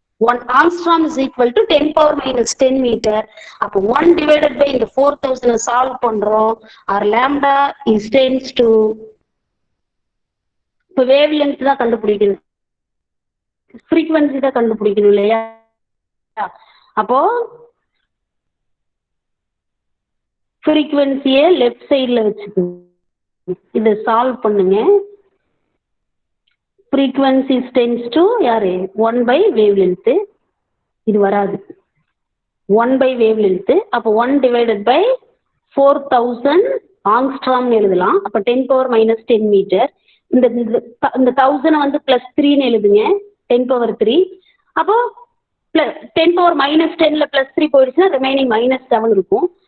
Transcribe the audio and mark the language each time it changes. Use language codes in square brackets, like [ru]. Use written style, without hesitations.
[en] 1 angstrom is equal to 10⁻⁻10 meter. [ta] அப்போ [en] 1 divided by [ta] இந்த 4000 solve பண்றோம். [en] our lambda is tends to, [ta] இப்போ wave length தான் கண்டுபிடிக்கணும், ஃப்ரீக்வன்சி தான் கண்டுபிடிக்கணும் இல்லையா? அப்போ ஃப்ரீக்வன்சியை லெஃப்ட் சைட்ல வச்சுக்கோங்க, இதை சால்வ் பண்ணுங்க. [en] frequency tends to யாரு 1 by wavelength. [ta] இது வராது, 1 by wavelength. அப்போ 1 divided by 4000 ஆங்ஸ்ட்ராம் எழுதலாம். அப்ப 10⁻⁻10 மீட்டர். இந்த 1000 வந்து +3 எழுதுங்க, 10⁻3. அப்போ 10⁻⁻10ல +3 போயிடுச்சுன்னா ரிமைனிங் -7 இருக்கும்.